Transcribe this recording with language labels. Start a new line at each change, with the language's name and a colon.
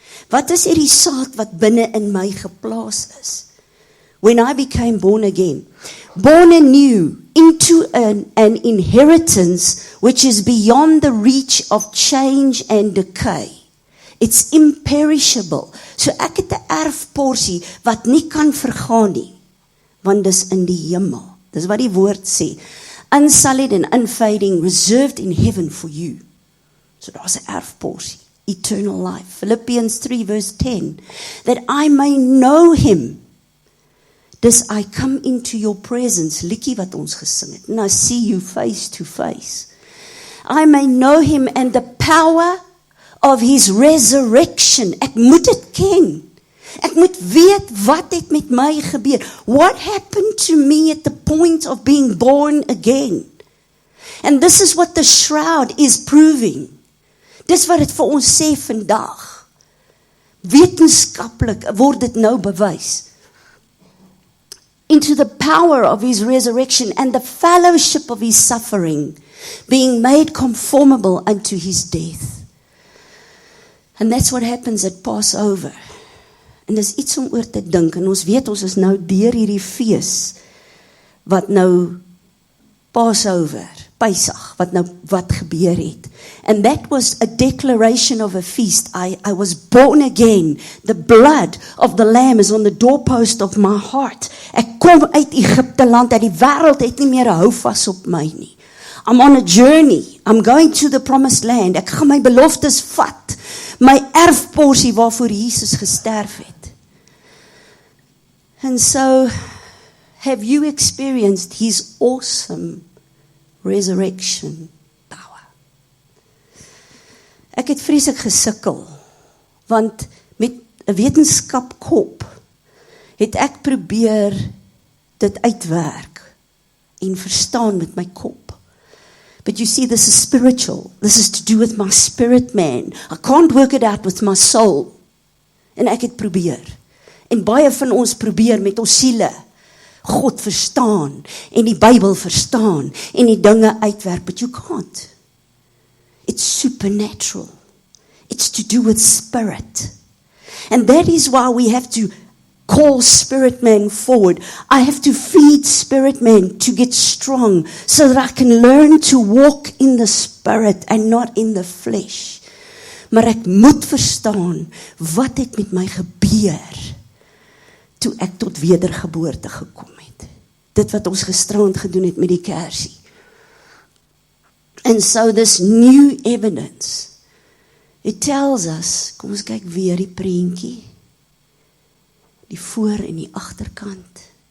Afrikaans: Wat is hierdie saad wat binne in my geplaas is?
English: When I became born again, born anew into an inheritance which is beyond the reach of change and decay. It's imperishable.
Afrikaans: So ek het 'n erfporsie wat nie kan vergaan nie, want dis in die hemel. Dis wat die woord sê.
English: Unsullied and unfading, reserved in heaven for you.
Afrikaans: So daar's 'n erfporsie,
English: eternal life. Philippians 3 verse 10, that I may know him. Dis I come into your presence,
Afrikaans: liedjie wat ons gesing het,
English: and I see you face to face. I may know him and the power of his resurrection.
Afrikaans: Ek moet dit ken. Ek moet weet wat het met my gebeur.
English: What happened to me at the point of being born again? And this is what the shroud is proving.
Afrikaans: Dis wat dit vir ons sê vandag. Wetenskaplik word dit nou bewys.
English: Into the power of his resurrection and the fellowship of his suffering, being made conformable unto his death. And that's what happens at Passover.
Afrikaans: En dis iets om oor te dink, en ons weet ons is nou deur hierdie fees, wat nou Passover, Pesach, wat gebeur het.
English: And that was a declaration of a feast. I was born again. The blood of the lamb is on the doorpost of my heart.
Afrikaans: Ek kom uit Egypte land, dat die wêreld het nie meer 'n houvas op my nie.
English: I'm on a journey. I'm going to the promised land.
Afrikaans: Ek gaan my beloftes vat. My erfporsie waarvoor Jesus gesterf het.
English: And so, have you experienced his awesome resurrection power?
Afrikaans: Ek het vreeslik gesukkel, want met 'n wetenskapkop het ek probeer dit uitwerk en verstaan met my kop.
English: But you see, this is spiritual. This is to do with my spirit man. I can't work it out with my soul.
Afrikaans: En ek het probeer. En baie van ons probeer met ons siele God verstaan en die Bybel verstaan en die dinge uitwerk,
English: but you can't. It's supernatural. It's to do with spirit. And that is why we have to call spirit man forward. I have to feed spirit man to get strong so that I can learn to walk in the spirit and not in the flesh.
Afrikaans: Maar ek moet verstaan wat het met my gebeur toe ek tot wedergeboorte gekom het. Dit wat ons gisterand gedoen het met die kersie.
English: And so this new evidence, it tells us,
Afrikaans: kom ons kyk weer die prentjie, die voor en die agterkant.